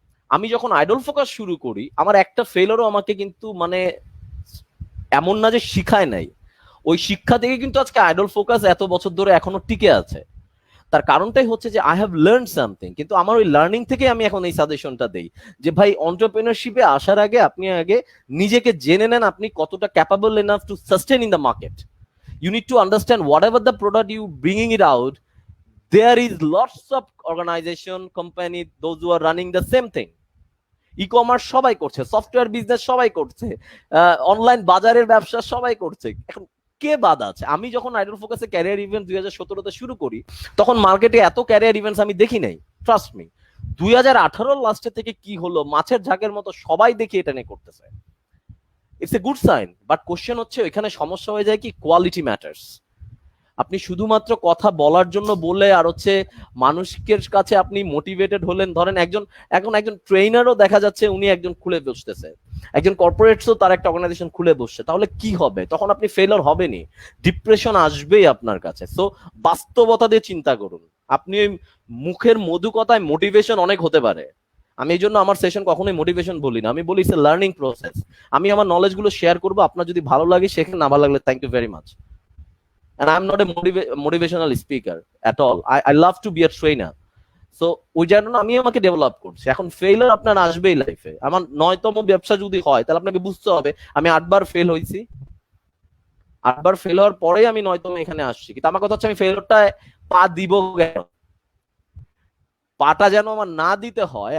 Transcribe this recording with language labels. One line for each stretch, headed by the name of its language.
Bangla: আমি যখন idol focus শুরু করি, আমার একটা ফেলারও আমাকে কিন্তু মানে এমন না যে শিখায় নাই, ওই শিক্ষা থেকে কিন্তু আজকে আইডল ফোকাস এত বছর ধরে এখনো টিকে আছে। তার কারণটাই হচ্ছে যে
English: I have learn something,
Bangla: কিন্তু আমার ওই লার্নিং থেকে আমি এখন এই সাজেশনটা দেই যে ভাই, অন্টারপ্রেনারশিপে আসার আগে আপনি আগে নিজেকে জেনে নেন আপনি কতটা
English: Capable enough to sustain in the market. You need to understand whatever the product you bringing it out, there is lots of organization, company, those who are running the same thing.
Bangla: E-commerce সবাই করছে, software business সবাই করছে, online বাজারের ব্যবসা সবাই করছে। এখন কে বাদ আছে? আমি যখন আইডল ফোকাসে ক্যারিয়ার ইভেন্ট 2017-তে শুরু করি, তখন মার্কেটে এত ক্যারিয়ার ইভেন্টস আমি দেখি নাই,
English: Trust me.
Bangla: 2018-র লাস্টের থেকে কি হলো, মাছের ঝাঁকের মতো সবাই দেখি এটা নিয়ে করতেছে।
English: it's a good sign, but
Bangla: question হচ্ছে এখানে সমস্যা হয়ে যায় কি, কোয়ালিটি ম্যাটার্স। আপনি শুধুমাত্র কথা বলার জন্য বলে আর হচ্ছে মানুষের কাছে আপনি মোটিভেটেড হলেন, ধরেন একজন ট্রেনারও দেখা যাচ্ছে উনি একজন খুলে বসতেছে, একজন কর্পোরেটসও তার একটা অর্গানাইজেশন খুলে বসছে, তাহলে কি হবে? তখন আপনি ফেলার হবেনই, ডিপ্রেশন আসবেই আপনার কাছে। সো বাস্তবতা দিয়ে চিন্তা করুন। আপনি ওই মুখের মধু কথায় মোটিভেশন অনেক হতে পারে, আমি এই জন্য আমার সেশন কখনোই মোটিভেশন বলি না, আমি বলি
English: It's a learning process.
Bangla: আমি আমার নলেজ গুলো শেয়ার করবো, আপনার যদি ভালো লাগে শেখেন, না ভালো লাগলে
English: Thank you very much. And I'm not a motivational speaker at all. I love to be a trainer.
Bangla: So ওই জন্য আমি আমাকে ডেভেলপ করছি। এখন ফেইলার আপনার আসবেই লাইফে। আমার 9তম ব্যবসা যদি হয়, তাহলে আপনাকে বুঝতে হবে আমি 8বার ফেল হয়েছি, 8বার ফেল হওয়ার পরেই আমি 9তম এখানে আসছি। কিন্তু আমার কথা হচ্ছে আমি ফেইলারটা পা দিব কেন? পাটা যেন আমার না দিতে হয়।